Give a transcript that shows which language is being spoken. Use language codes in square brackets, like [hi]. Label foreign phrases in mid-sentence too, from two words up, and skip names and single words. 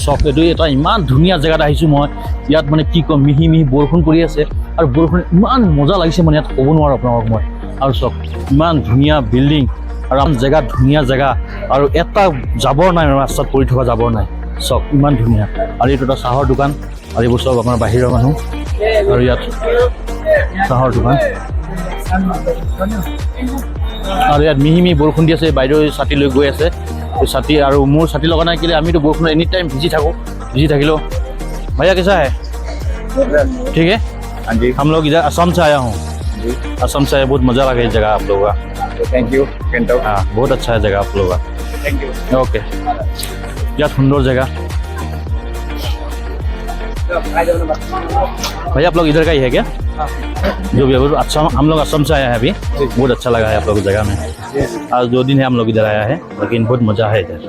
[as] চক এইটো এটা ইমান ধুনীয়া জেগাত আহিছোঁ মই ইয়াত মানে কি ক'ম মিহি মিহি বৰষুণ পৰি আছে আৰু বৰষুণ ইমান মজা লাগিছে মানে ইয়াত ক'ব নোৱাৰোঁ আপোনালোকক মই আৰু চক ইমান ধুনীয়া বিল্ডিং আৰু আমাৰ জেগা ধুনীয়া জেগা আৰু এটা জাবৰ নাই ৰাস্তাত পৰি থকা জাবৰ নাই চক ইমান ধুনীয়া আৰু এইটো এটা চাহৰ দোকান আৰু এইবোৰ চব আমাৰ বাহিৰৰ মানুহ আৰু ইয়াত চাহৰ দোকান আৰু ইয়াত মিহি মিহি বৰষুণ দি আছে বাইদেউ ছাতি লৈ গৈ আছে ছাতি আৰু মোৰ ছাতি লগা নাই কেলে আমিতো বৰষুণ [en] any time [as] ভিজি থাকোঁ ভিজি থাকিলেও [hi] भैया कैसा है ठीक है हाँ जी हम लोग इधर असम से आया हूँ असम से बहुत मज़ा लगा इस जगह आप लोगों का [en] thank you केंटो [hi] हाँ बहुत अच्छा है जगह आप लोगों का [en] thank you [hi] ओके क्या सुंदर जगह भैया आप लोग इधर का ही है क्या जो भी है अच्छा हम लोग असम से आया है अभी बहुत अच्छा लगा है आप लोग जगह में आज 2 दिन है हम लोग इधर आया है लेकिन बहुत मज़ा है इधर